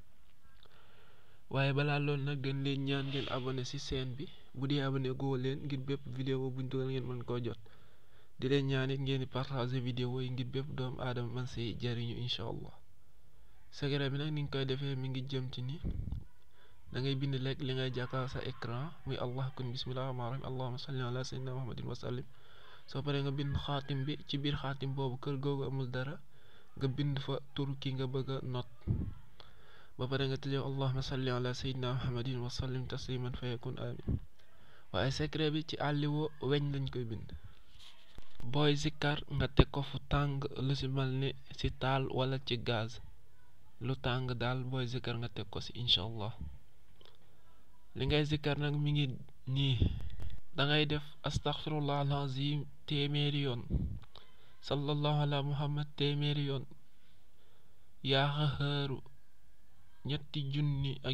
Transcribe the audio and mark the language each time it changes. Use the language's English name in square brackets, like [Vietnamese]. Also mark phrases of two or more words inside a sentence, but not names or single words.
[Wolof] waaye balaa loolu nag gën leen ñaan ngeen abonné ci chaîne bi bu dee abonné goo leen ngir bépp vidéo buñ dugal ngeen mën koo jot di leen ñaan it ngeen di [French] partager vidéo [Wolof] yi ngir bépp doomu aadama man ci jariñu [Arabic] إن شاء الله [Wolof] secret bi nag ni nga koy defee mi ngi jëm ci ni da ngay bind lekk li ngay jàkkaar sa écran muy [Arabic] الله كن بسم الله الرحمن الرحيم اللهم صل على سيدنا محمد وسلم [Wolof] soo paree nga bind xaatim bi ci biir xaatim boobu kër googu amul dara nga bind fa tur ki nga bëgg a not ba pare nga tëjee [Arabic] اللهم صل على سيدنا محمد وسلم تسليما فيكون آمين [Wolof] waaye secret bi ci àlliwoo weñ lañ koy bind booy zikkar nga teg ko fu tàng lu ci mel ni ci taal wala ci gaz lu tàng daal booy zikkar nga teg ko ci [Arabic] إن شاء الله [Wolof] li ngay zikkar nag mi ngi nii dangay def [Arabic] أستغفر الله العظيم [Wolof] téeméeri yoon [Arabic] صلى الله على محمد [Wolof] téeméeri yoon yaa xaxaaru ñetti junni ak